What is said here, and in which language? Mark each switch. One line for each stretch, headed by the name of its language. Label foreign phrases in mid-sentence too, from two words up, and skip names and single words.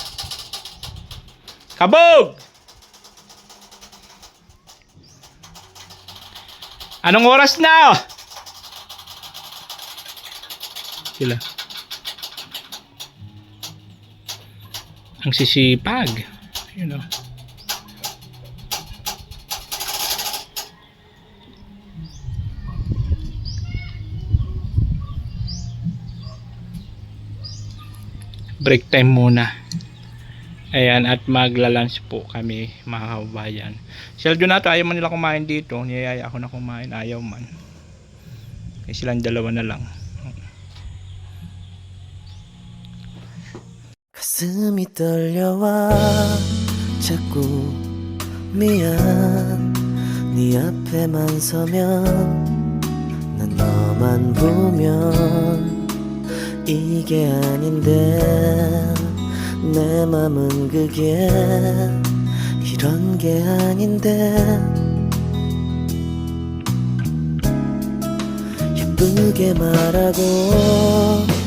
Filipino: Kabog! Anong oras na? Sila. Ang sisipag.
English: You know. Break time muna.
Filipino: Ayan, at magla-lunch po kami mga kababayan. Sila Donato, ayaw man nila kumain dito. Niyayaya ako na kumain, ayaw man. Kaya silang dalawa na lang.
Korean: 가슴이 떨려와 자꾸 미안 네 앞에만 서면 난 너만 보면 이게 아닌데 내 맘은 그게 이런 게 아닌데 예쁘게 말하고